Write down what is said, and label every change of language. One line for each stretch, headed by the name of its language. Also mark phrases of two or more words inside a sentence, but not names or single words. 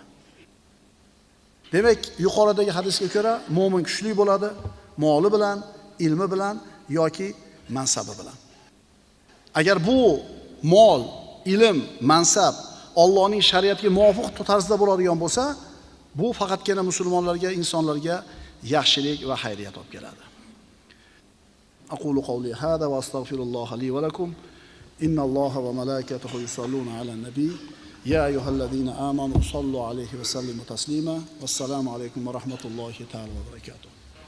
Uzbek: Demak, yuqoridagi hadisga ko'ra mo'min kuchli bo'ladi, moli bilan, ilmi bilan yoki mansabi bilan. Agar bu mol, ilm, mansab Allohning shariatiga muvofiq tarzda bo'ladigan bo'lsa, bu faqatgina musulmonlarga, insonlarga yaxshilik va xayriyat olib keladi.
Arabic: أقول قولي هذا وأستغفر الله لي ولكم. إن الله وملائكته يصلون على النبي. يا أيها الذين آمنوا صلوا عليه وسلموا تسليما. والسلام عليكم ورحمة الله تعالى وبركاته.